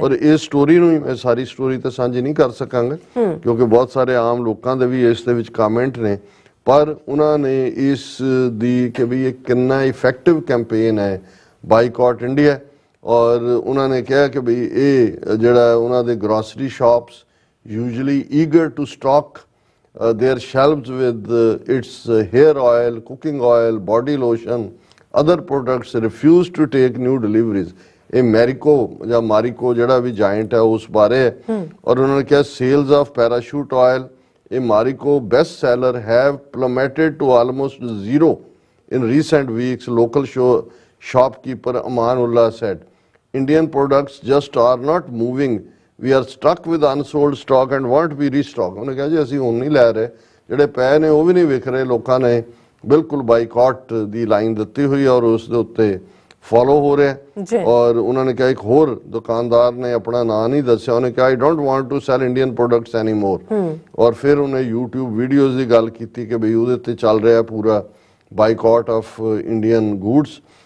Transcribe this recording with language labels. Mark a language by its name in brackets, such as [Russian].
[Punjabi] ਔਰ ਇਸ ਸਟੋਰੀ ਨੂੰ ਹੀ ਮੈਂ ਸਾਰੀ ਸਟੋਰੀ ਤਾਂ ਸਾਂਝੀ ਨਹੀਂ ਕਰ ਸਕਾਂਗਾ ਕਿਉਂਕਿ ਬਹੁਤ ਸਾਰੇ ਆਮ ਲੋਕਾਂ ਦੇ ਵੀ ਇਸ ਦੇ ਵਿੱਚ ਕਮੈਂਟ ਨੇ, ਪਰ ਉਹਨਾਂ ਨੇ ਇਸ ਦੀ ਕਿ ਵੀ ਇਹ ਕਿੰਨਾ ਇਫੈਕਟਿਵ ਕੈਂਪੇਨ ਹੈ ਬਾਈਕਾਟ ਇੰਡੀਆ, ਔਰ ਉਹਨਾਂ ਨੇ ਕਿਹਾ ਕਿ ਵੀ ਇਹ ਜਿਹੜਾ ਉਹਨਾਂ ਦੇ grocery shops [English] usually eager to stock their shelves with its hair oil, cooking oil, body lotion, other products, refuse to take new deliveries. [Punjabi] ਇਹ ਮੈਰੀਕੋ ਜਾਂ ਮਾਰੀਕੋ ਜਿਹੜਾ ਵੀ ਜਾਇੰਟ ਹੈ ਉਸ ਬਾਰੇ ਹੈ, ਔਰ ਉਹਨਾਂ ਨੇ ਕਿਹਾ [English] sales of parachute oil, [Punjabi] ਇਹ ਮਾਰੀਕੋ [English] best seller have plummeted to almost zero in recent weeks. Local shopkeeper Aman Ullah said, Indian products just are not moving. We are stuck with unsold stock and want to be restocked. [Punjabi] ਉਹਨੇ ਕਿਹਾ ਜੀ ਅਸੀਂ ਹੁਣ ਨਹੀਂ ਲੈ ਰਹੇ, ਜਿਹੜੇ ਪਏ ਨੇ ਉਹ ਵੀ ਨਹੀਂ ਵਿਕ ਰਹੇ। ਲੋਕਾਂ ਨੇ ਬਿਲਕੁਲ ਬਾਈਕਾਟ ਦੀ ਲਾਈਨ ਦਿੱਤੀ ਹੋਈ ਔਰ ਉਸ ਦੇ ਉੱਤੇ ਫੋਲੋ ਹੋ ਰਿਹਾ। ਔਰ ਉਹਨਾਂ ਨੇ ਕਿਹਾ ਇੱਕ ਹੋਰ ਦੁਕਾਨਦਾਰ ਨੇ ਆਪਣਾ ਨਾਂ ਨਹੀਂ ਦੱਸਿਆ, ਉਹਨੇ ਕਿਹਾ [English] I don't want to sell Indian products any more. [Punjabi] ਔਰ ਫਿਰ ਉਹਨੇ YouTube ਵੀਡੀਓਜ਼ ਦੀ ਗੱਲ ਕੀਤੀ ਕਿ ਬਈ ਉਹਦੇ ਉੱਤੇ ਚੱਲ ਰਿਹਾ ਪੂਰਾ [English] Boycott of Indian goods.